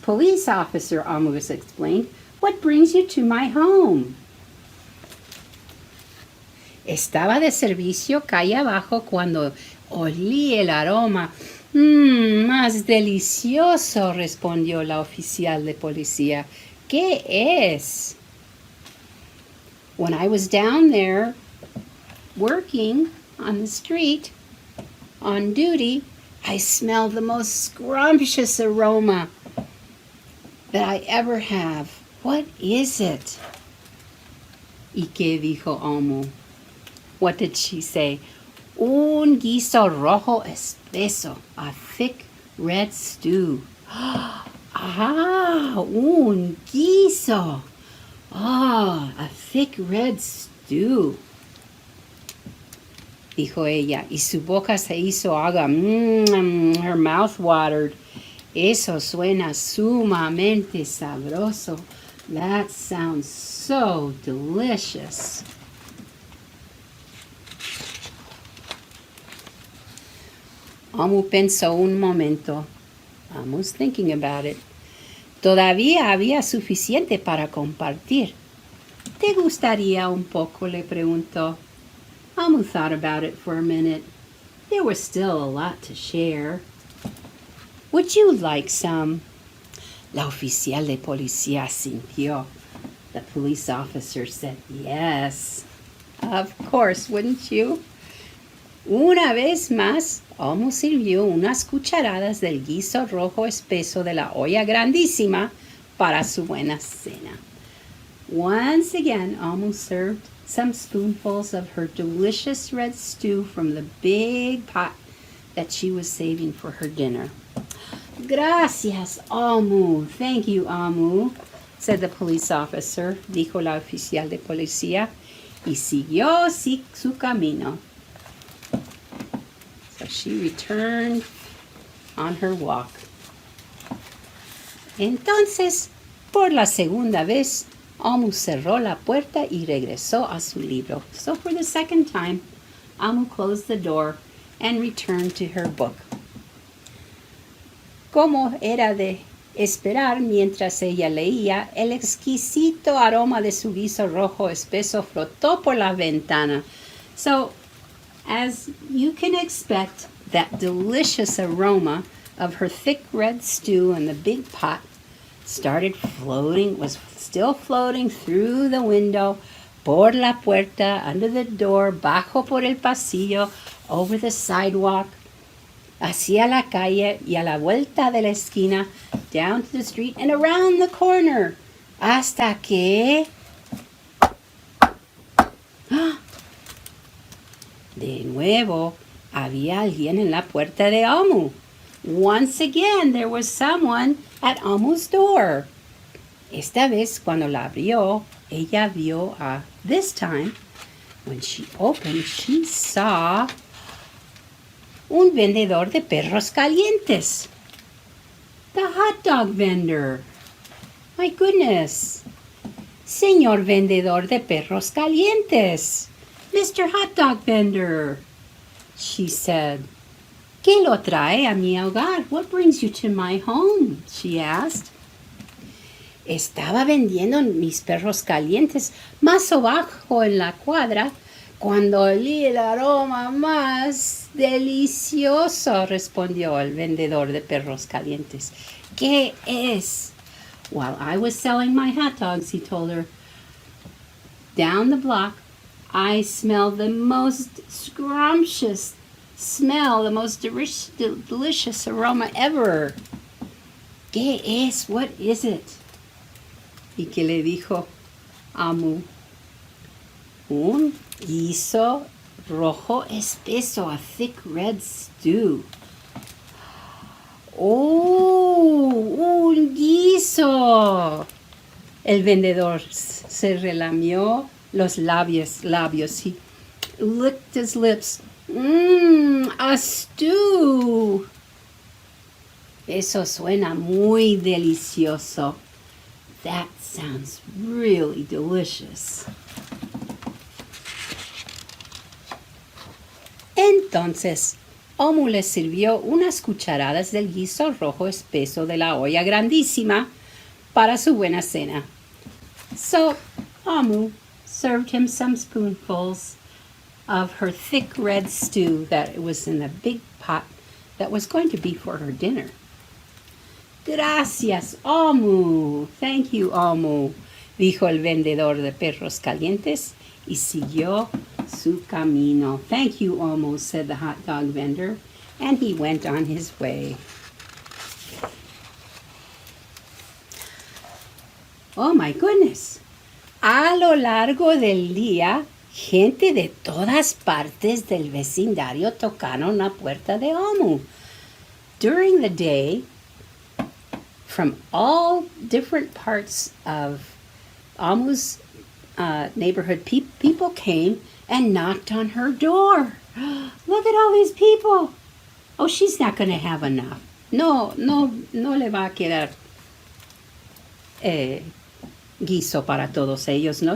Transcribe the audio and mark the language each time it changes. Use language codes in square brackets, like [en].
[en] Police Officer, Omu explained, what brings you to my home? [es] Estaba de servicio calle abajo cuando olí el aroma. Más delicioso, respondió la oficial de policía. ¿Qué es? [en] When I was down there working on the street, on duty, I smelled the most scrumptious aroma that I ever have. What is it? [es] ¿Y qué dijo Omu? [en] What did she say? [es] Un guiso rojo espeso, [en] a thick red stew. [es] Un guiso. [en] A thick red stew. [es] Dijo ella, y su boca se hizo agua. [en] Her mouth watered. [es] Eso suena sumamente sabroso. [en] That sounds so delicious. [es] Amu pensó un momento. [en] Amu's thinking about it. [es] Todavía había suficiente para compartir. ¿Te gustaría un poco?, le preguntó. [en] Amu thought about it for a minute. There was still a lot to share. Would you like some? [es] La oficial de policía asintió. [en] The police officer said yes. Of course, wouldn't you? [es] Una vez más, Amu sirvió unas cucharadas del guiso rojo espeso de la olla grandísima para su buena cena. [en] Once again, Amu served some spoonfuls of her delicious red stew from the big pot that she was saving for her dinner. [es] Gracias, Amu. [en] Thank you, Amu, said the police officer, [es] dijo la oficial de policía, y siguió su camino. [en] So she returned on her walk. [es] Entonces, por la segunda vez, Amu cerró la puerta y regresó a su libro. [en] So for the second time, Amu closed the door and returned to her book. [es] Como era de esperar, mientras ella leía, el exquisito aroma de su guiso rojo espeso flotó por la ventana. [en] So, as you can expect, that delicious aroma of her thick red stew in the big pot started floating, was still floating through the window, [es] por la puerta, [en] under the door, [es] bajo por el pasillo, [en] over the sidewalk, [es] hacia la calle y a la vuelta de la esquina, [en] down to the street and around the corner, [es] hasta que... De nuevo, había alguien en la puerta de Amu. [en] Once again, there was someone at Amu's door. [es] Esta vez, cuando la abrió, ella vio a... [en] This time, when she opened, she saw [es] un vendedor de perros calientes. [en] The hot dog vendor. My goodness. [es] Señor vendedor de perros calientes. [en] Mr. Hot Dog Vendor, she said. [es] ¿Qué lo trae a mi hogar? [en] What brings you to my home? She asked. [es] Estaba vendiendo mis perros calientes más abajo en la cuadra cuando olí el aroma más delicioso, respondió el vendedor de perros calientes. ¿Qué es? [en] While I was selling my hot dogs, he told her, down the block, I smelled the most scrumptious smell, the most delicious aroma ever. [es] ¿Qué es? [en] What is it? [es] ¿Y qué le dijo Amu? Un guiso rojo espeso, [en] a thick red stew. [es] ¡Oh! ¡Un guiso! El vendedor se relamió los labios. [en] He licked his lips. A stew. [es] Eso suena muy delicioso. [en] That sounds really delicious. [es] Entonces, Amu le sirvió unas cucharadas del guiso rojo espeso de la olla grandísima para su buena cena. [en] So, Amu served him some spoonfuls of her thick red stew that was in the big pot that was going to be for her dinner. [es] Gracias, Amu. [en] Thank you, Amu, [es] dijo el vendedor de perros calientes y siguió su camino. [en] Thank you, Amu, said the hot dog vendor, and he went on his way. Oh, my goodness. [es] A lo largo del día, gente de todas partes del vecindario tocaron la puerta de Amu. [en] During the day, from all different parts of Amu's neighborhood, people came and knocked on her door. Look at all these people. Oh, she's not going to have enough. [es] no le va a quedar guiso para todos ellos, ¿no?